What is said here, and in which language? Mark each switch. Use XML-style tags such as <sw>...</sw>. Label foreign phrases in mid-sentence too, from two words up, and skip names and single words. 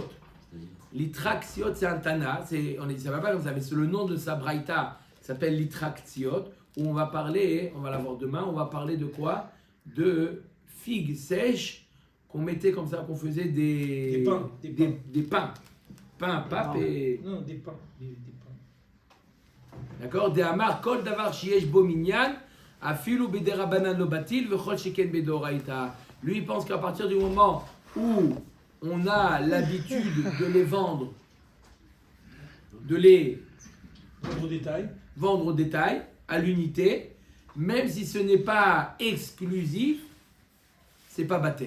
<fr>L'Itraktiot, c'est un Tana, ça va pas comme ça, mais c'est le nom de sa braïta, qui s'appelle l'Itraktiot, où on va parler, on va la voir demain, on va parler de quoi? De figues sèches qu'on mettait comme ça, qu'on faisait des pains. Des pains. Pain, pape et... Non, des pains. Des pains. D'accord?</fr> <he>דאמר, כל דבר שיש בו מנין, אפילו בדרבנן לא בטיל, וכל שכן בדאורייתא.</he> <fr>Lui, il pense qu'à partir du moment où on a l'habitude de les vendre, de les Vendre au détail. à l'unité, même si ce n'est pas exclusif, c'est pas batté.</fr>